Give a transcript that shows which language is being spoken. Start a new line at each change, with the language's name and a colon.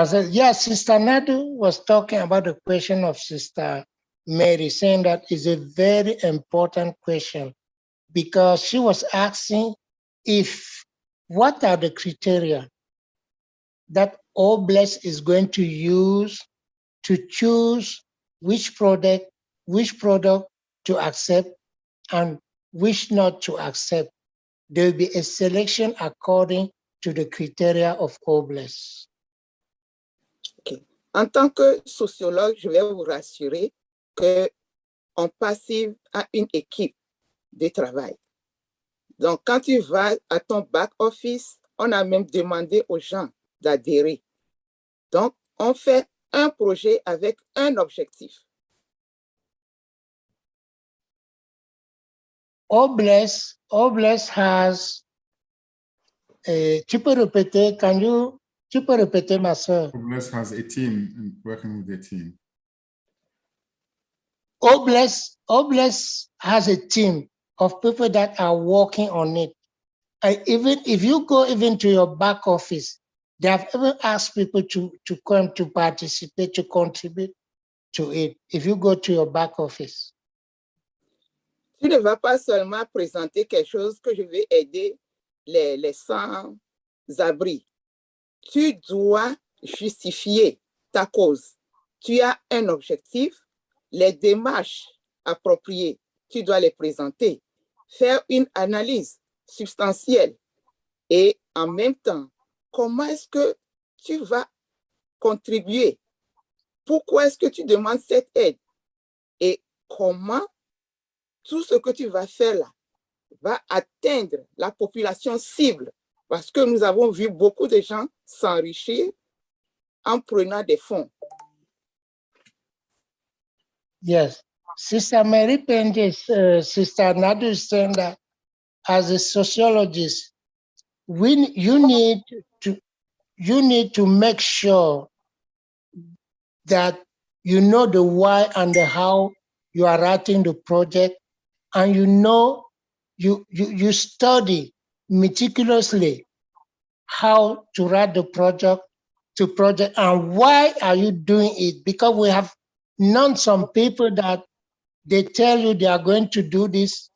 English: Yeah, Sister Nadu was talking about the question of Sister Mary, saying that is a very important question because she was asking what are the criteria that Obless is going to use to choose which product to accept and which not to accept. There will be a selection according to the criteria of Obless. Okay.
French: En tant que sociologue, je vais vous rassurer que ONPASSIVE a une équipe de travail. Donc, quand tu vas à ton back office, On a même demandé aux gens d'adhérer. Donc, on fait un projet avec un objectif.
English: Obless has
French: tu peux répéter, tu peux répéter, ma soeur?
English: Obless has a team working with the team. Obless has a team of people that are working on it. Even if you go even to your back office, they have even asked people to come to participate, to contribute to it. If you go to your back office.
French: Tu ne vas pas seulement présenter quelque chose que je vais aider les sans-abri. Tu dois justifier ta cause. Tu as un objectif, les démarches appropriées, tu dois les présenter, faire une analyse substantielle et en même temps, comment est-ce que tu vas contribuer? Pourquoi est-ce que tu demandes cette aide? Et comment tout ce que tu vas faire là va atteindre la population cible? Parce que nous avons vu beaucoup de gens s'enrichir en prenant des fonds.
English: Yes. Sister Mary Pendis, Sister Nadu is saying that as a sociologist, you need to make sure that you know the why and the how you are writing the project, and you study meticulously how to write the project and why are you doing it, because we have known some people that they tell you they are going to do this.